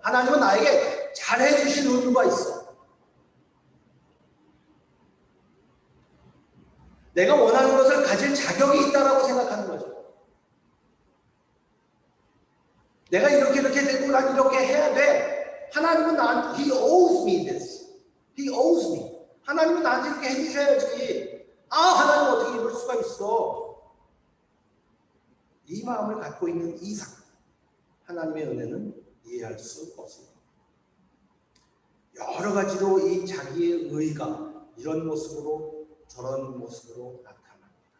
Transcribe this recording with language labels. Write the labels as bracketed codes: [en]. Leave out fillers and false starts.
[ko] 하나님은 나에게 잘해주실 의무가 있어. 내가 원하는 것을 가질 자격이 있다라고 생각하는 거죠. 내가 이렇게 되고 난 이렇게 해야 돼. 하나님은 나한테 [en] He owes me this. He owes me. [ko] 하나님은 나한테 이렇게 해주셔야지. 하나님 어떻게 이럴 수가 있어. 이 마음을 갖고 있는 이상 하나님의 은혜는 이해할 수 없습니다. 여러 가지로 이 자기의 의가 이런 모습으로 저런 모습으로 나타납니다.